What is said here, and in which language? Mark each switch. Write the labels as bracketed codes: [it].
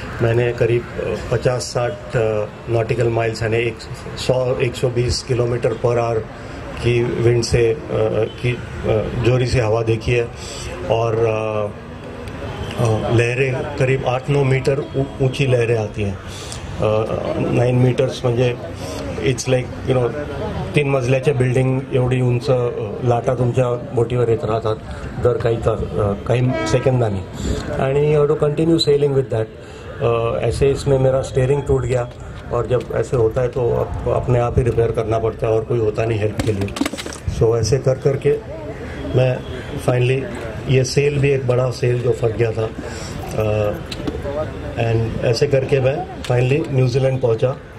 [hi] मैंने करीब 50-60 nautical miles यानी 100-120 किलोमीटर पर आवर की विंड से की जोरी से हवा देखी है और लहरें करीब 8-9 मीटर ऊंची लहरें आती हैं। [mr] 9 मीटर्स म्हणजे इट्स लाईक 3 मजल्याच्या बिल्डिंग एवढी उंच लाटा तुमच्या बोटीवर येत राहतात दर काही सेकंदानी, आणि [en] You have to continue sailing with that. [hi] ऐसे इसमें मेरा स्टीयरिंग टूट गया और जब ऐसे होता है तो अपने आप ही रिपेयर करना पड़ता है और कोई होता नहीं हेल्प के लिए। सो ऐसे कर करके मैं फाइनली, ये सेल भी एक बड़ा सेल जो फट गया था, एंड ऐसे करके मैं फाइनली न्यूजीलैंड पहुंचा।